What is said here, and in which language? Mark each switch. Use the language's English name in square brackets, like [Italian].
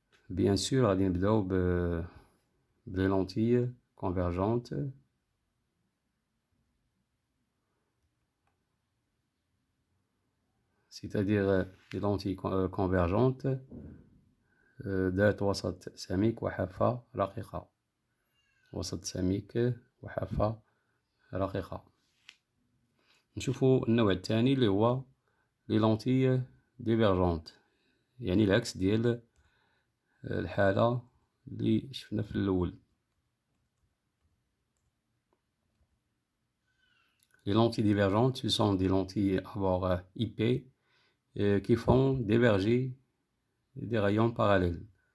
[French] Bien sûr, [Arabic] غادي نبداو [French] les lentilles convergentes. C'est-à-dire les lentilles convergentes [Arabic] ذات وسط سميك وحافة رقيقة. وسط سميك وحافة رقيقة. نشوفو النوع الثاني اللي هو لي لونتي ديفيرجونت، يعني العكس ديال الحالة اللي شفنا في الأول. [French] Les lentilles divergentes, ce sont des lentilles à bord IP qui font diverger des rayons parallèles.